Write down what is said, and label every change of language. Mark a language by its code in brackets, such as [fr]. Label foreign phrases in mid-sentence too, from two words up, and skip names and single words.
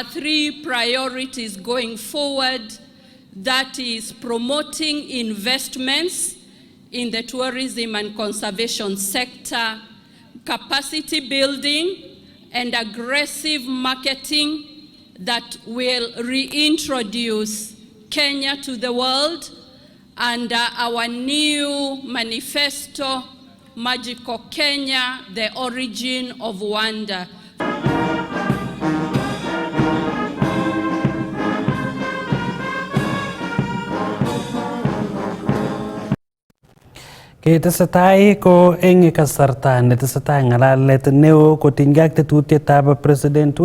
[en] 3 priorities going forward, that is promoting investments in the tourism and conservation sector, capacity building, and aggressive marketing that will reintroduce Kenya to the world under our new manifesto, Magical Kenya, the origin of wonder. [kln] Nenetesetai ko eng kasarta netesetai ngalalet neo kotinygei ak tetutietab President